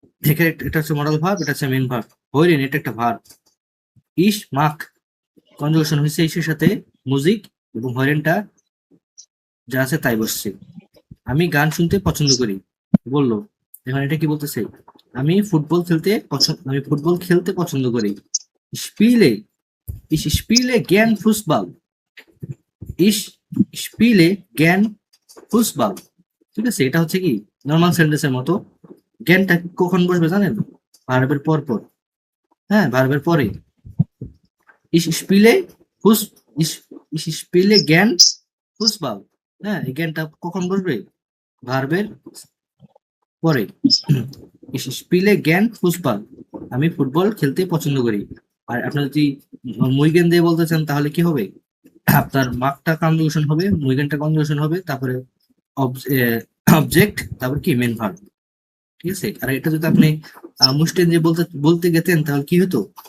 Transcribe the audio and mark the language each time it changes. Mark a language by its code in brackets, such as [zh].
[bn] এখানে এটা হচ্ছে মডেল ভার্ব, এটা হচ্ছে মেইন ভার্ব। হইরেন এটা একটা ভার্ব। ইস মাক কনজুগেশন হয়েছে ইসের সাথে মুজিক, এবং হইরেনটা যা আছে তাই বসছে। আমি গান শুনতে পছন্দ করি বললো, এখন এটা কি বলতেছে? আমি ফুটবল খেলতে পছন্দ করি। [de] স্পিলে ich spiele gern Fußball. Ich spiele gern Fußball. [bn] ঠিক আছে, এটা হচ্ছে কি নর্মাল সেন্টেন্সের মতো। জ্ঞানটা কখন বসবে জানেন? ভার্বের পর পর। হ্যাঁ, ভার্বের পরে। [de] ich spiele Fuß ich spiele gern Fußball. [bn] হ্যাঁ, এই জ্ঞানটা কখন বসবে? ভার্বের পরে। [de] ich spiele gern Fußball. [bn] আমি ফুটবল খেলতে পছন্দ করি। আর আপনার যদি মুইগেন দিয়ে বলতে চান তাহলে কি হবে? আপনার মাকটা কনজুগেশন হবে, মুইগেনটা কনজুগেশন হবে, তারপরে অবজেক্ট, তারপর কি মেন ভার্ব। ঠিক আছে, আর এটা যদি আপনি মুস্টেন দিয়ে বলতে বলতে গেতেন তাহলে কি হতো?